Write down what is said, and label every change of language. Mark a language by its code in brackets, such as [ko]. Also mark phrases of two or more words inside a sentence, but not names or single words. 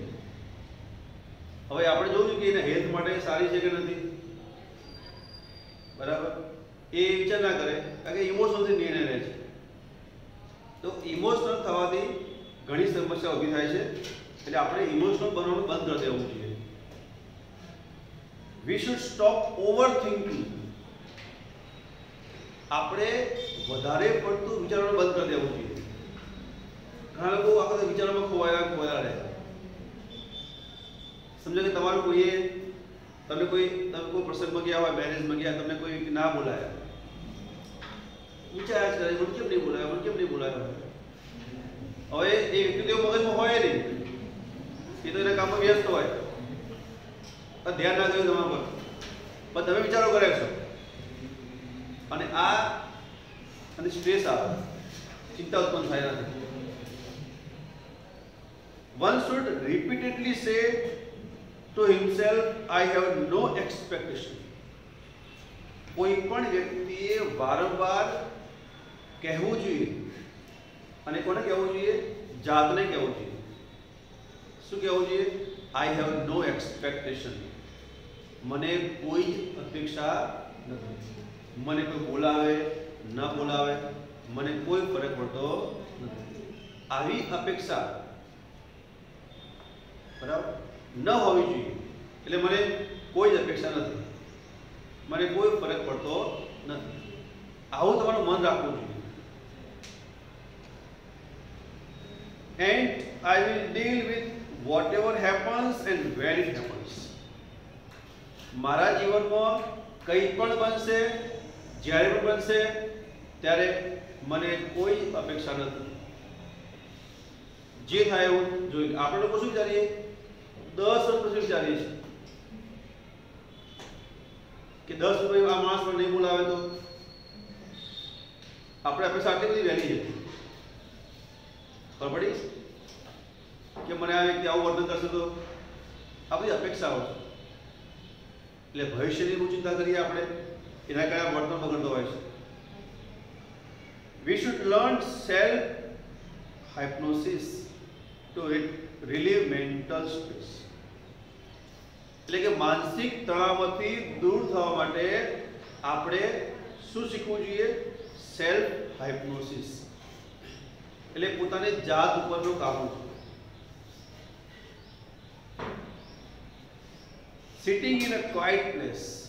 [gu] હવે આપણે જોયું કે એના હેલ્થ માટે સારી છે કે નથી, બરાબર, એ વિચાર ના કરે કારણ કે ઇમોશનલથી નિર્ણય લે છે. તો ઇમોશનલ થવાથી ઘણી સમસ્યા ઊભી થાય છે. એટલે આપણે ઇમોશનલ બનવાનું બંધ કરી દેવું જોઈએ. [en] We should stop overthinking. [gu] આપણે વધારે પડતું વિચારવાનું બંધ કરી દેવું જોઈએ. ઘણા લોકો આખા વિચારોમાં ખોવાયેલા રહે. સમજો કે તમારું તમે કોઈ પ્રસંગમાં ગયા હોય, મેરેજમાં ગયા, તમને કોઈ ના બોલાયા, વિચાર કરે મને કેમ નહીં બોલાયા, મને કેમ નહીં બોલાયા. હવે એ વ્યક્તિ તો મગજમાં હોય નહીં, એ તો એના કામમાં વ્યસ્ત હોય, ધ્યાન ના કર્યું તમારા પર, પણ તમે વિચારો કરે છો અને સ્ટ્રેસ આવે, ચિંતા ઉત્પન્ન થાય નથી. [en] One should repeatedly say to himself, I have no expectation. [gu] કોઈ પણ વ્યક્તિએ વારંવાર કહેવું જોઈએ. અને કોને કહેવું જોઈએ? જાતને કહેવું જોઈએ. શું કહેવું જોઈએ? [en] I have no expectation. [gu] મને કોઈ અપેક્ષા નથી. મને કોઈ બોલાવે ન બોલાવે મને કોઈ ફરક પડતો નથી. આવી અપેક્ષા બરાબર ન હોવી જોઈએ. એટલે મને કોઈ જ અપેક્ષા નથી, મને કોઈ ફરક પડતો નથી. આવું તમારું મન રાખવું જોઈએ. [en] And I will deal with whatever happens and when it happens. [gu] મારા જીવનમાં કંઈ પણ બનશે, જ્યારે પણ બનશે ત્યારે મને કોઈ અપેક્ષા નથી. જે થાય એવું જોઈએ. આપણે લોકો શું વિચારીએ? 10 વર્ષ પછી વિચારીએ છીએ કે 10 વર્ષ પછી આ માણસ પણ નહીં બોલાવે તો આપણે અપેક્ષા આટલી બધી વહેલી છે. ખબર પડી કે મને આ વ્યક્તિ આવું વર્તન કરશે તો આ બધી અપેક્ષાઓ છે. એટલે ભવિષ્યની બહુ ચિંતા કરીએ આપણે, એના કારણે વર્તન બગડતો હોય છે. [en] We should learn self hypnosis to relieve mental stress. [gu] એટલે કે માનસિક તણાવમાંથી દૂર થવા માટે આપણે શું શીખવું જોઈએ? [en] self hypnosis. [gu] એટલે પોતાની જાત ઉપરનો કાબુ. [en] sitting in a quiet place.